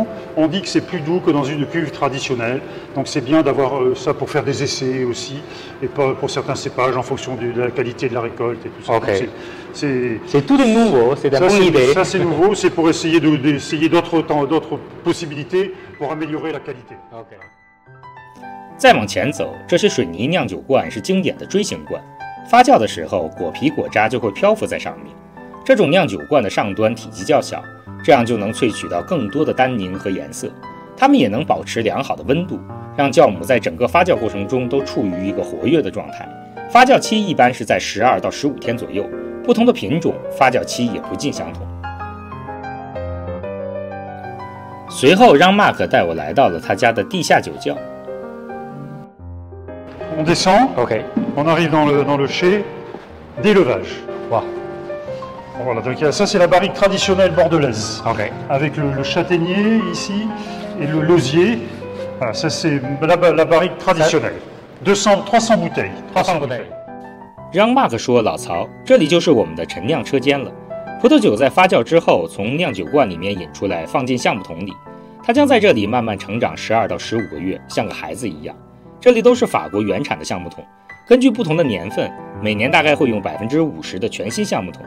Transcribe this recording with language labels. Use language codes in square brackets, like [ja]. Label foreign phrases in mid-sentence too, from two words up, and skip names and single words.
[fr] On dit que c'est plus doux que dans une cuve traditionnelle. Donc c'est bien d'avoir ça pour faire des essais aussi, et pas pour certains cépages en fonction de la qualité de la récolte et tout ça. C'est tout de nouveau, c'est une bonne idée. Ça c'est nouveau, c'est pour essayer d'autres possibilités pour améliorer la qualité. [zh] 再往前走，这些水泥酿酒罐是经典的锥形罐。发酵的时候，果皮果渣就会漂浮在上面。这种酿酒罐的上端体积较小，这样就能萃取到更多的单宁和颜色。它们也能保持良好的温度，让酵母在整个发酵过程中都处于一个活跃的状态。发酵期一般是在12到15天左右，不同的品种发酵期也不尽相同。随后，让 Mark 带我来到了他家的地下酒窖。 [fr] On descend, on arrive dans le chai d'élevage. Wow. Voilà, donc ça c'est la barrique traditionnelle bordelaise, avec le châtaignier ici et le lausier. Voilà, ça c'est la barrique traditionnelle. 300 bouteilles. 300 bouteilles. [zh] 让 Mark 说，老曹，这里就是我们的陈酿车间了。葡萄酒在发酵之后，从酿酒罐里面引出来，放进橡木桶里，它将在这里慢慢成长12到15个月，像个孩子一样。这里都是法国原产的橡木桶，根据不同的年份，每年大概会用50%的全新橡木桶。